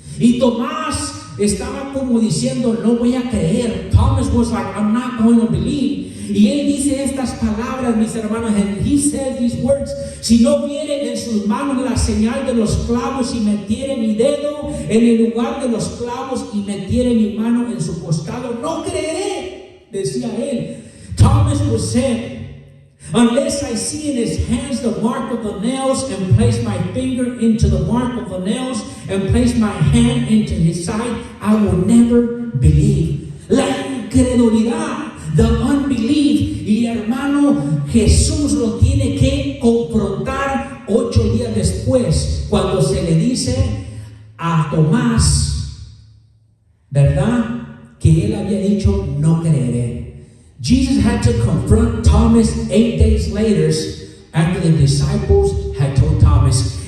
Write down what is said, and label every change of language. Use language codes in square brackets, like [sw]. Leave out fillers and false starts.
[es] Y Tomás estaba como diciendo, no voy a creer. [en] Thomas was like, I'm not going to believe. [es] Y él dice estas palabras, mis hermanos, [en] and he says these words: [es] si no viere en sus manos la señal de los clavos y metiere mi dedo en el lugar de los clavos y metiere mi mano en su costado, no creeré, decía él. [en] Thomas was saying, unless I see in his hands the mark of the nails, and place my finger into the mark of the nails, and place my hand into his side, I will never believe. [es] La incredulidad, [en] the unbelief. [es] Y hermano, Jesús lo tiene que confrontar 8 días después, cuando se le dice a Tomás, ¿verdad?, que él había dicho, no creeré. [en] Jesus had to confront Thomas 8 days later, after the disciples had told Thomas.